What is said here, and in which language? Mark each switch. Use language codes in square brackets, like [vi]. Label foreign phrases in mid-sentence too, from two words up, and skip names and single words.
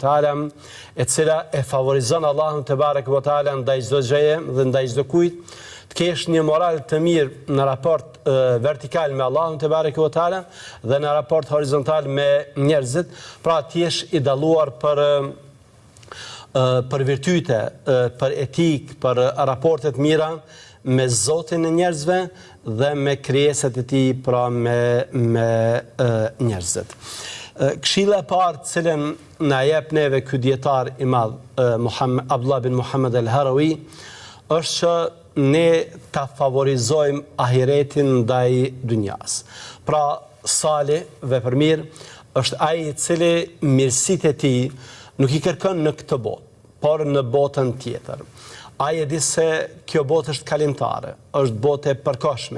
[sq] teala, e cila e favorizon Allahun [ar] تبارك وتعالى [sq] ndaj çdo gjëje dhe ndaj çdo kujt, t'kesh një moral të mirë në raport vertikal me Allahun [ar] تبارك وتعالى [sq] dhe në raport horizontal me njerëzit, pra t'jesh i dalluar për virtyte, për etik, për raportet mira me Zotin e njerëzve dhe me krijesat e tij, pra me njerëzit. Këshilla e parë cilën na jep neve ky dietar i madh Abdullah bin Muhammad al-Harawi është që ne ta favorizojmë ahiretin ndaj dynjas. Pra sali, vepërmir, është ai i cili mirësitë e tij nuk i kërkon në këtë botë, por në botën tjetër. A e di se kjo botë është kalimtare, është botë e përkohshme.